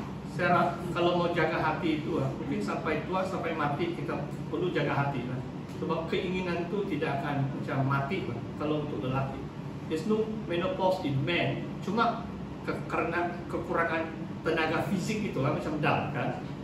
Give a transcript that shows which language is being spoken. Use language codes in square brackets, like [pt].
[ms] Saya kalau mau jaga hati itu, mungkin sampai tua sampai mati kita perlu jaga hati lah. Sebab keinginan itu tidak akan macam mati lah, kalau untuk lelaki. [en] There's no menopause in men. [ms] Cuma karena kekurangan tenaga fisik itu lah, macam dull kan.